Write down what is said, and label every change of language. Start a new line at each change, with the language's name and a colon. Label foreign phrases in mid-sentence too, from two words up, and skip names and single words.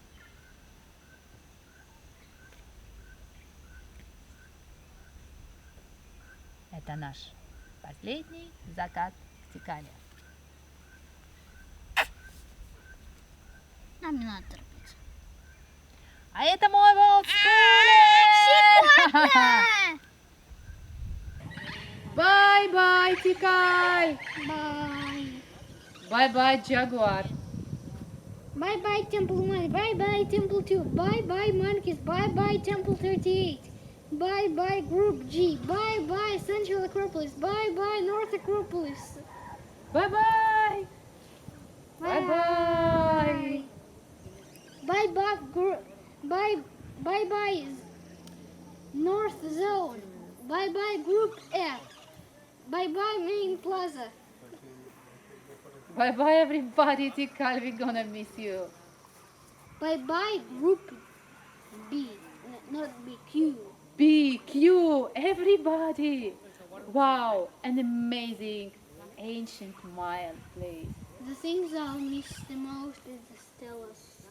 Russian: Это наш последний закат в Тикале. Нам не надо торопиться. А это мой
English: World School! Bye-bye, Tikal! Bye. Bye-bye, Jaguar! Bye-bye, Temple 1. Bye-bye, Temple 2. Bye-bye, Monkeys. Bye-bye, Temple 38. Bye-bye, Group G. Bye-bye, Central Acropolis. Bye-bye, North Acropolis. Bye-bye! Bye-bye! Bye-bye, bye-bye, North Zone. Bye-bye, Group F. Bye-bye, Main Plaza. Bye-bye, everybody, Tikal, we're gonna miss you. Bye-bye, Group B. Not B, Q. B, Q, everybody! Wow, an amazing ancient Mayan place. The things I'll miss the most is the stelas.